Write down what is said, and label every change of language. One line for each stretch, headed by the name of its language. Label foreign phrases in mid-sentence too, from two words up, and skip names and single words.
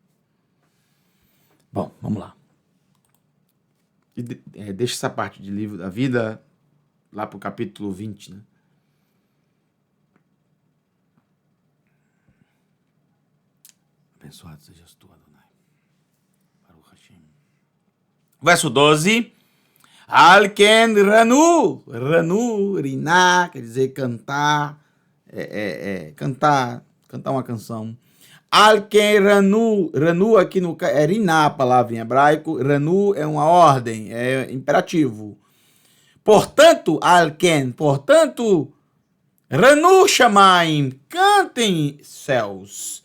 Portuguese: Bom, vamos lá. Deixa essa parte de livro da vida lá para o capítulo 20, né? Abençoado sejas tu, Adonai.
Hebrew: ברוך השם.
Portuguese: Verso 12.
Hebrew: על כן רנו. רנו, רינה,
Portuguese: quer dizer cantar. Cantar uma canção.
Hebrew: על כן רנו.
Portuguese: Ranu aqui é riná, a palavra em hebraico. Ranu é uma ordem, é imperativo. Portanto, alken, portanto,
Hebrew: רנו שמים,
Portuguese: cantem céus.